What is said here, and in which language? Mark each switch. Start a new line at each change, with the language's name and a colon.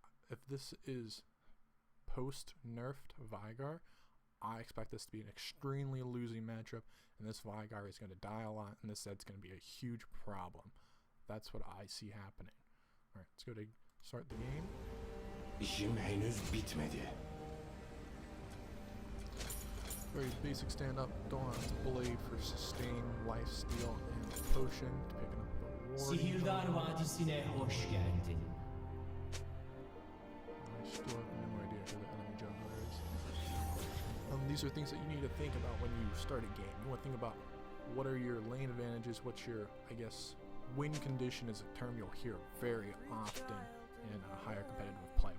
English: If this is post-nerfed Veigar, I expect this to be an extremely losing matchup, and this Veigar is going to die a lot, and this Zed's going to be a huge problem. That's what I see happening. Alright, let's go to start the game.
Turkish: İşim henüz bitmedi.
English: Very basic stand-up. Dawn's Blade for sustain, lifesteal, and potion. Picking up the war.
Turkish: Sihirdar Vadisi'ne hoş geldin.
English: I still have no idea who the enemy jungler is. These are things that you need to think about when you start a game. You want to think about what are your lane advantages, what's your, I guess, win condition is a term you'll hear very often in a higher competitive play.